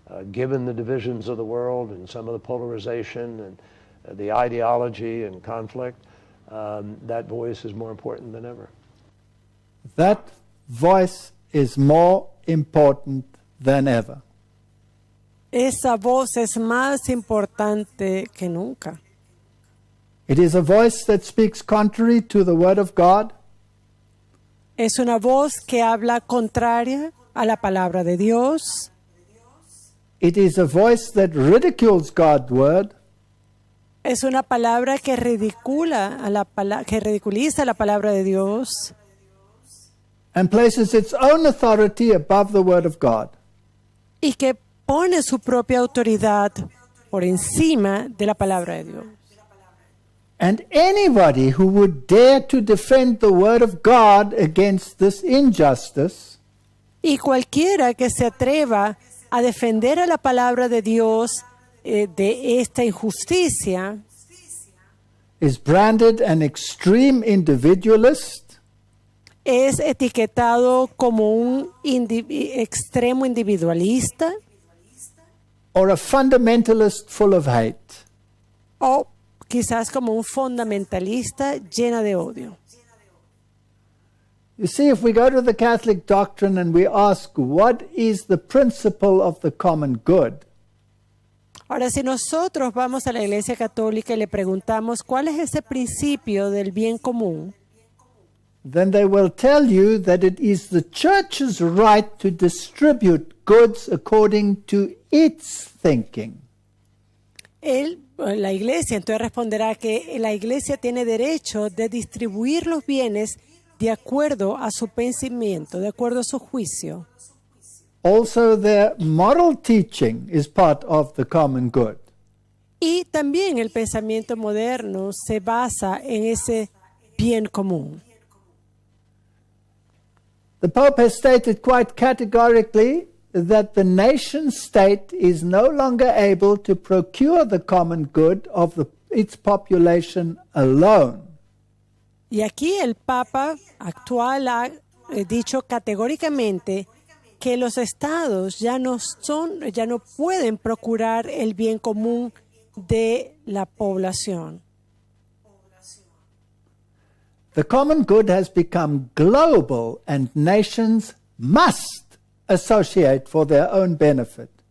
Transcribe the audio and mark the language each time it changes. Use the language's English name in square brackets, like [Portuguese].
[English] Given the divisions of the world and some of the polarization and the ideology and conflict, that voice is more important than ever. That voice is more important than ever. [Spanish] Esa voz es más importante que nunca. [English] It is a voice that speaks contrary to the Word of God. [Spanish] Es una voz que habla contraria a la palabra de Dios. [English] It is a voice that ridicules God's Word. [Spanish] Es una palabra que ridiculiza la palabra de Dios. [English] And places its own authority above the Word of God. [Spanish] Y que pone su propia autoridad por encima de la palabra de Dios. [English] And anybody who would dare to defend the Word of God against this injustice, [Spanish] y cualquiera que se atreva a defender a la palabra de Dios de esta injusticia, [English] is branded an extreme individualist, [Spanish] es etiquetado como un extremo individualista, [English] or a fundamentalist full of hate. [Spanish] O quizás como un fundamentalista llena de odio. [English] You see, if we go to the Catholic doctrine and we ask, what is the principle of the common good? [Spanish] Ahora, si nosotros vamos a la Iglesia Católica y le preguntamos cuál es ese principio del bien común, [English] then they will tell you that it is the church's right to distribute goods according to its thinking. [Spanish] La Iglesia entonces responderá que la Iglesia tiene derecho de distribuir los bienes de acuerdo a su pensamiento, de acuerdo a su juicio. [English] Also, their moral teaching is part of the common good. [Spanish] Y también el pensamiento moderno se basa en ese bien común. [English] The Pope has stated quite categorically that the nation state is no longer able to procure the common good of its population alone. [Spanish] Y aquí el Papa actual ha dicho categóricamente que los estados ya no pueden procurar el bien común de la población. [English] The common good has become global and nations must associate for their own benefit.